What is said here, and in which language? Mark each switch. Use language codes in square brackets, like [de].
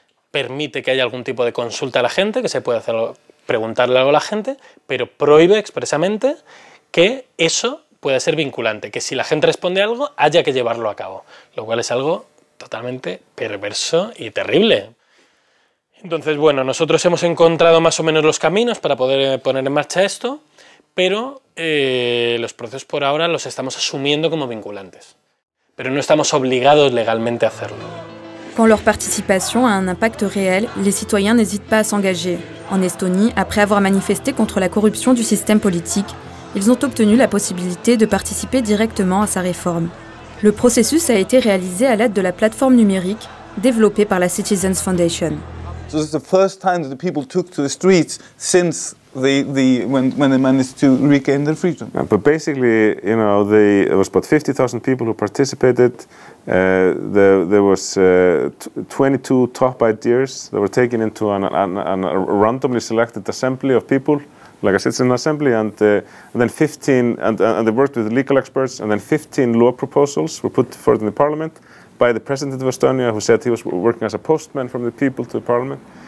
[es] Permite que haya algún tipo de consulta a la gente, que se pueda hacer, preguntarle algo a la gente, pero prohíbe expresamente que eso pueda ser vinculante, que si la gente responde algo, haya que llevarlo a cabo, lo cual es algo totalmente perverso y terrible. Entonces, bueno, nosotros hemos encontrado más o menos los caminos para poder poner en marcha esto, pero los procesos por ahora los estamos asumiendo como vinculantes. Pero no estamos obligados legalmente a hacerlo. [fr] Quand leur participation a un impact réel, les citoyens n'hésitent pas à s'engager. En Estonie, après avoir manifesté contre la corruption du système politique, ils ont obtenu la possibilité de participer directement à sa réforme. Le processus a été réalisé à l'aide de la plateforme numérique développée par la Citizens Foundation. [en] So this is the first time that the people took to the streets since when they managed to regain their freedom. But basically, there was about 50,000 people who participated. There was 22 top ideas that were taken into a randomly selected assembly of people, like a citizen assembly, and then 15, and they worked with legal experts, and then 15 law proposals were put forward in the parliament by the president of Estonia, who said he was working as a postman from the people to the parliament.